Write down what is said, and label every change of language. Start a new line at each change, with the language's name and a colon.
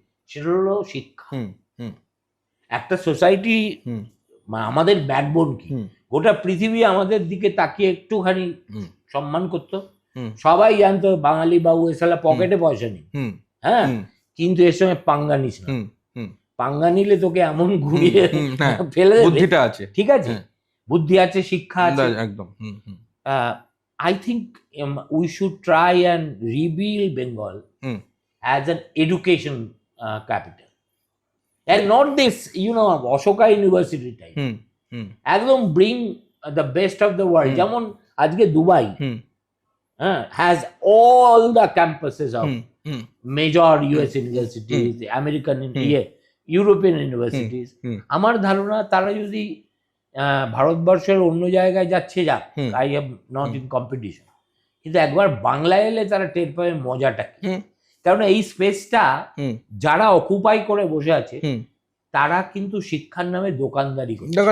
Bangla: সেটা হলো শিক্ষা। একটা সোসাইটি, আমাদের ব্যাকবোন কি, গোটা পৃথিবী আমাদের দিকে তাকিয়ে একটুখানি সম্মান করতো। সবাই জানতো বাঙালি বাবু এসালা পকেটে পয়সা নেই, হ্যাঁ, কিন্তু এর সঙ্গে পাঙ্গা নিস না, পাঙ্গা নিলে তোকে এমন ঘুরিয়ে ফেলে দেবে। বুদ্ধিটা আছে, ঠিক আছে, বুদ্ধি আছে, শিক্ষা আছে, একদম।
English: I think we should try and rebuild Bengal as an education capital, and not this, Ashoka University type. একদম bring the best of the world.
Bangla: যেমন আজকে Dubai
English: has all the campuses of major US universities, American, European universities.
Bangla: আমার ধারণা তারা যদি ভারতবর্ষের অন্য জায়গায় যাচ্ছে, যাক,
English: I have not in competition,
Bangla: কিন্তু একবার বাংলায় এলে তারা টের পাবে মজাটা কি। কারণ এই স্পেসটা যারা অকুপাই করে বসে আছে, তারা কিন্তু শিক্ষার নামে দোকানদারি করে।